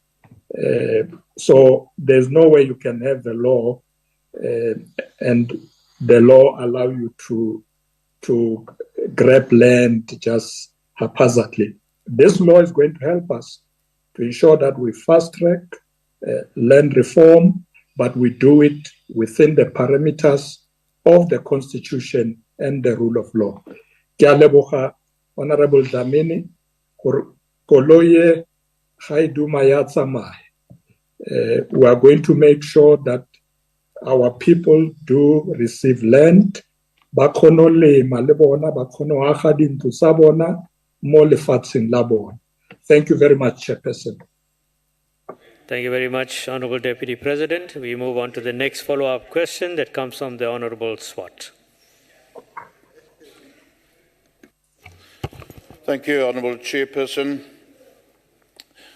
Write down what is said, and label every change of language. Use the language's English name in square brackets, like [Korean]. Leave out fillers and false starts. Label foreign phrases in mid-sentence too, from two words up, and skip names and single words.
[English] So there's no way you can have the law and the law allow you to grab land just haphazardly. This law is going to help us to ensure that we fast-track land reform, but we do it within the parameters of the Constitution and the rule of law. [Tswana] Ke a leboga Honourable Dlamini gore koloi ga e duma ya tsamaya. [English] We are going to make sure that our people do receive land, [Tswana] ba kgone lema le bona, ba kgone go aga dintlo tsa bona mo lefatsheng la bona. [English] Thank you very much, Chairperson. Thank you very much, Honourable Deputy President. We move on to the next follow-up question that comes from the Honourable Swart. Thank you, Honourable Chairperson.